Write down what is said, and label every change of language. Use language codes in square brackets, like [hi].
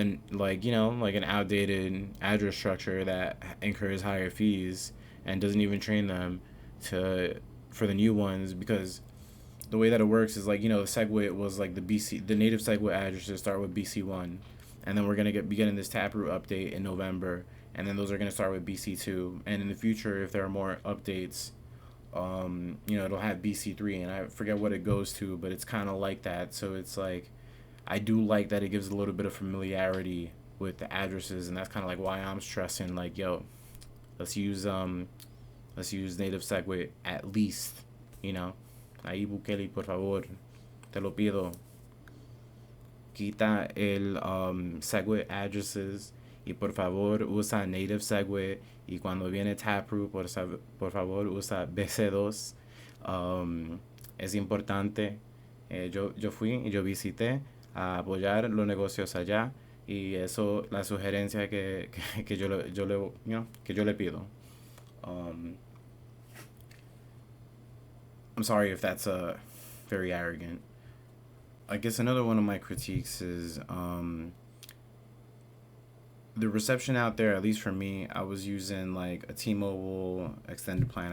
[en] like you know, like an outdated address structure that incurs higher fees and doesn't even train them to for the new ones, because the way that it works is like, you know, the SegWit was like the native SegWit addresses start with BC1, and then we're gonna be getting this Taproot update in November, and then those are gonna start with BC2, and in the future, if there are more updates, you know, it'll have BC3, and I forget what it goes to, but it's kind of like that. So it's like, I do like that it gives a little bit of familiarity with the addresses, and that's kind of like why I'm stressing like, yo, let's use native SegWit at least, you know. [es] Ahí Bukele, por favor, te lo pido. Quita el SegWit addresses y por favor usa native SegWit, y cuando viene Taproot, por favor usa BC2. Es importante. Yo fui y yo visité a apoyar los negocios allá, y eso la sugerencia que you know, que yo le pido. [en] Um, I'm sorry if that's very arrogant. I guess another one of my critiques is the reception out there. At least for me, I was using like a T-Mobile extended plan.